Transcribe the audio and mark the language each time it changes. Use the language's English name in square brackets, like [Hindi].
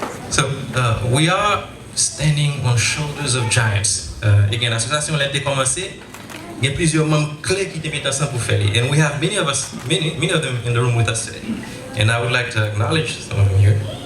[French] So we are standing on shoulders of giants. Again, l'association a été commencée. Il y a plusieurs membres clés qui étaient mis ensemble pour faire. [English] And we have many of them in the room with us today. And I would like to acknowledge some of them here.